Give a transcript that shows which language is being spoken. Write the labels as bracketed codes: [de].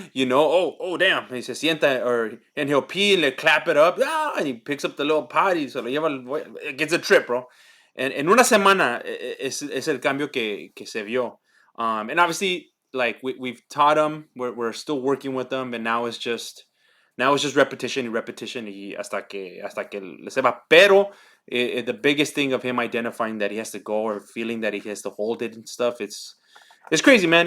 [en] Oh damn, he se sienta, and he'll pee and they clap it up, and he picks up the little potty, so lo lleva, it gets a trip, bro. [es] And en una semana es el cambio que se vio. [en] And obviously, like we've taught them, we're still working with them, and now it's just repetition and repetition y hasta que le se va. Pero the biggest thing of him identifying that he has to go or feeling that he has to hold it and stuff, it's crazy, man.